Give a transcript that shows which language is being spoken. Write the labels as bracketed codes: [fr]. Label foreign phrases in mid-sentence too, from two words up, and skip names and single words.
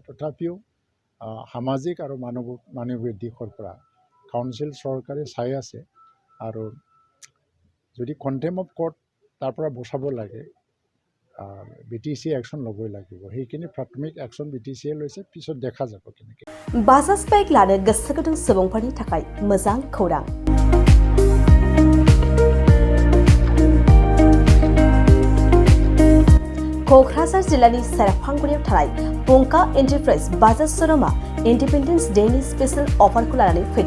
[as] তথাপিও সামাজিক আৰু মানৱীয় দিশৰ পৰা কাউন্সিল চৰকাৰে চাই আছে, আৰু যদি [en] contempt of court [as] তাৰ পৰা বচাব লাগে BTCয়ে একশ্যন ল'বই লাগিব। সেইখিনি প্ৰাথমিক একশ্যন BTCয়ে লৈছে, পিছত দেখা যাব কেনেকৈ। [brx] बाजाज बाइक लानो गोसो गुदुं सुबुंफोरनि थाखाय मोजां खौरां। क'क्राझार जिल्लानि सेरफांगुरियाव थानाय पंका एन्टारप्राइज बाजाज श'रुमआ इन्डिपेन्डेन्स डेनि स्पेशल अफारखौ लानानै फैदों।